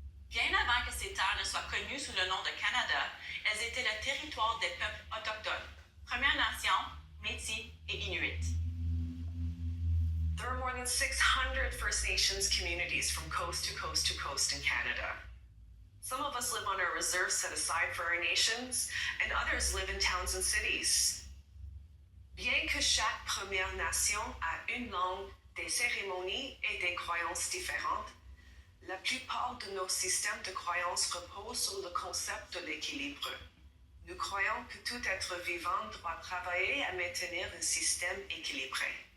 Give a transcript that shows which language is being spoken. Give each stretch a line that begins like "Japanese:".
French: Bien avant que ces terres ne soient connues sous le nom de Canada, elles étaient le territoire des peuples autochtones, Premières Nations, Métis et Inuits.
English: There are more than 600 First Nations communities from coast to coast to coast in Canada. Some of us live on our reserves set aside for our nations, and others live in towns and cities.
French: Bien que chaque Première Nation a une langue, des cérémonies et des croyances différentes, la plupart de nos systèmes de croyances reposent sur le concept de l'équilibre. Nous croyons que tout être vivant doit travailler à maintenir un système équilibré.